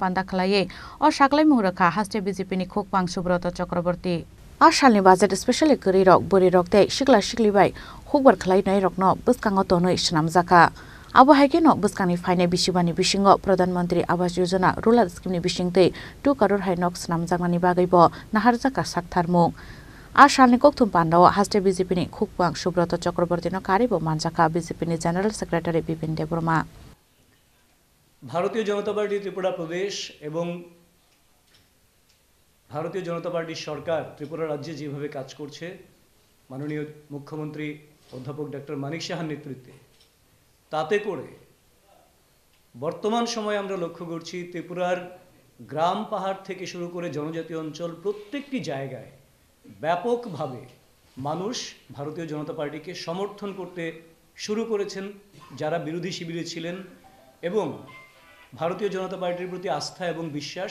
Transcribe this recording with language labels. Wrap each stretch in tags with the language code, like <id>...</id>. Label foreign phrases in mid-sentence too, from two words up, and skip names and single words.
<trp>Panda Khlaye o Shaklai Murakha Haste BJP ni Khokpang Subrata Chakraborty Ashalni Budget especially Kuri Rok Buri Rok Te Shikla Shikli Bai Khokbar Khlai Noi Rokno Buskanga Tonoi Shnamjaka Abo haike no buskani faine bisibani bisingo Pradhan Mantri Awas Yojana Rural Scheme ni bisingte 2 crore hainok snamjaknani bagaibo naharjaka saktharmung Ashalni Kokthum Pandao Haste BJP ni Khokpang Subrata Chakraborty no karibo manjaka BJP ni</trp> <en>General Secretary</en> <trp>Bipin Debroma</trp> <bn>ভারতীয় জনতা পার্টি ত্রিপুরা প্রদেশ এবং ভারতীয় জনতা পার্টির সরকার ত্রিপুরা রাজ্যে যেভাবে কাজ করছে মাননীয় মুখ্যমন্ত্রী অধ্যাপক ডক্টর মানিক সাহার নেতৃত্বে তাতে করে বর্তমান সময়ে আমরা লক্ষ্য করছি ত্রিপুরার গ্রাম পাহাড় থেকে শুরু করে জনজাতীয় অঞ্চল প্রত্যেকটি জায়গায় ব্যাপকভাবে মানুষ ভারতীয় জনতা পার্টিকে সমর্থন করতে শুরু করেছেন যারা বিরোধী শিবিরে ছিলেন এবং ভারতীয় জনতা পার্টির প্রতি আস্থা এবং বিশ্বাস</bn>